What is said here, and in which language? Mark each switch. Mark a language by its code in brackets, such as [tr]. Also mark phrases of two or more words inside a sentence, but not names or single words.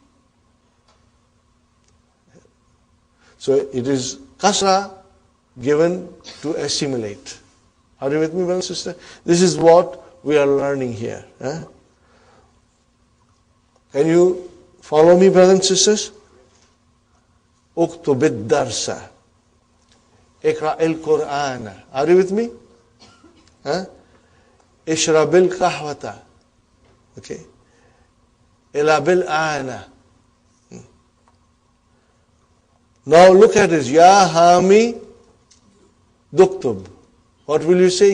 [en] So it is kasra given to assimilate. Are you with me, brother and sister? This is what we are learning here. Can you follow me, brothers and sisters? [ar] اكتب الدرس. اقرأ القرآن. [en] Are you with me? [ar] اشرب القهوة. Okay. العب الآن. [en] Now look at this. [ar] يا حامد اكتب. [en] What will you say?